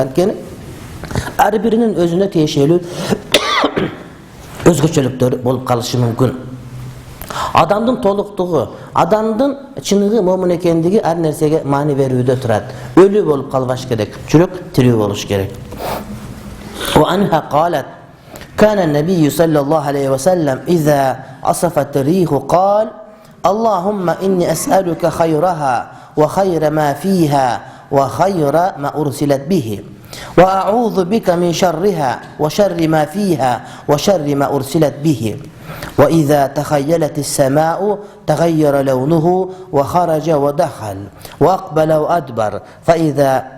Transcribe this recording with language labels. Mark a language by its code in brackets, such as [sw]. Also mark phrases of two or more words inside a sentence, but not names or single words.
[ky] Анткени ар биринин өзүнө тиешелүү өзгөчөлүктөр болуп калышы мүмкүн. Адамдын толуктугу, адамдын чыныгы момун экендиги ар нерсеге маани берүүдө турат. Өлүү болуп калбаш керек, жүрөк тирүү болуш керек. [ar] وعنها قالت كان النبي صلى الله عليه وسلم إذا عصفت الريح قال اللهم إني أسألك خيرها وخير ما فيها وخير ما أرسلت به وأعوذ بك من شرها وشر ما فيها وشر ما أرسلت به وإذا تخيلت السماء تغير لونه وخرج ودخل وأقبل وأدبر فإذا